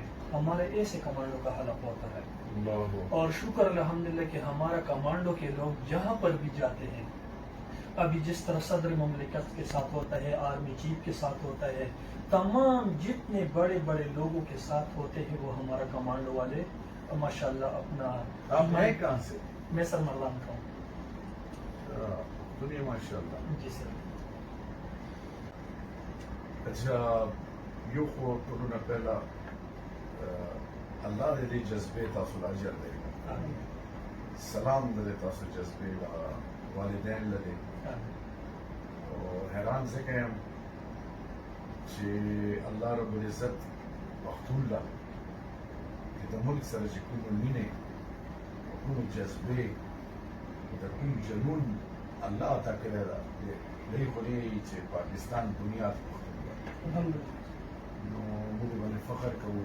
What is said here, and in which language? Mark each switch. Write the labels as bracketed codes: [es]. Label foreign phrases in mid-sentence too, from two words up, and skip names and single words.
[ur] ہمارے ایسے کمانڈو کا حلف ہوتا ہے. اور شکر الحمدللہ کہ ہمارا کمانڈو کے لوگ جہاں پر بھی جاتے ہیں، ابھی جس طرح صدر مملکت کے ساتھ ہوتا ہے، آرمی چیف کے ساتھ ہوتا ہے، تمام جتنے بڑے بڑے لوگوں کے ساتھ ہوتے ہیں وہ ہمارا کمانڈو والے ماشاءاللہ اپنا. آپ ہیں کہاں سے؟ میں سر مردان کا ہوں. دنیا ماشاءاللہ. جی سر. اچھا، [ps] یو خو ټولونه پہلا الله دې جذبه تاسو لا اجر درکړي. سلام دې تاسو جذبه والدین لري. او حیران ځکه یم چې [ar] الله رب العزت [ps] پښتون لا د ملک سره چې کوم مینه، کوم جذبه، د کوم جنون الله عطا کړی ده، دې خو دې چې پاکستان دنیا ته نو موږ باندې فخر کوو.